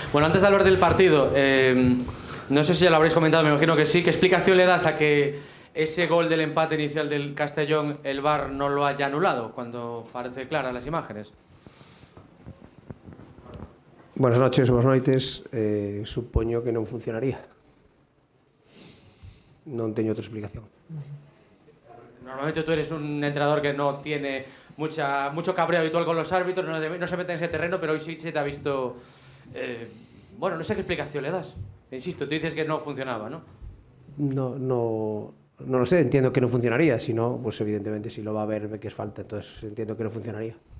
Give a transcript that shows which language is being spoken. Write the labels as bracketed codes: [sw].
[es] Bueno, antes de hablar del partido, no sé si ya lo habréis comentado, me imagino que sí. ¿Qué explicación le das a que ese gol del empate inicial del Castellón, el VAR no lo haya anulado, cuando parece clara las imágenes? Buenas noches, boas noites. [gl] Supoño que non funcionaría. Non teño outra explicación. [es] Normalmente tú eres un entrenador que no tiene mucho cabreo habitual con los árbitros, no se mete en ese terreno, pero hoy sí se te ha visto... bueno, no sé qué explicación le das. Insisto, tú dices que no funcionaba, ¿no? No lo sé, entiendo que non funcionaría. Si no, pues evidentemente si lo va a ver ve que es falta, entonces entiendo que non funcionaría.